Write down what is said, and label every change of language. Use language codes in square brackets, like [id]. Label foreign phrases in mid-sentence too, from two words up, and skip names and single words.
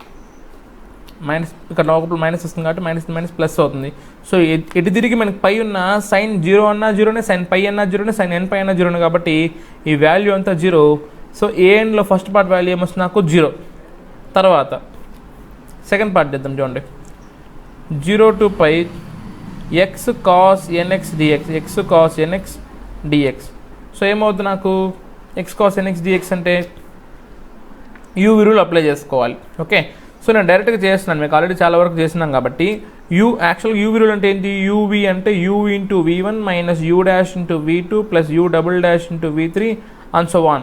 [te] ఇక్కడ లోపల మైనస్ వస్తుంది కాబట్టి మైనస్ ప్లస్ అవుతుంది. సో ఎటు తిరిగి మనకి పై ఉన్న sin 0 అన్నా 0నే, sin π అన్నా 0నే, sin nπ అన్నా 0నే. కాబట్టి ఈ వాల్యూ అంతా 0. సో ఏఎన్లో [en] first part value [te] ఏమొస్తుంది? నాకు 0. తర్వాత [en] second part [te] చేద్దాం. [en] చూడండి 0 to π x cos nx dx, x cos nx dx. [te] సో ఏమవుతుంది? నాకు [en] x cos nx dx [te] అంటే u విలువలు అప్లై చేసుకోవాలి. [en] okay, so [te] నేను డైరెక్ట్గా చేస్తున్నాను, మీకు ఆల్రెడీ చాలా వరకు చేస్తున్నాం కాబట్టి యాక్చువల్గా u విలువలు అంటే ఏంటి? [en] uv అంటే u into v1 minus u dash into v2 plus u double dash into v3 and so on.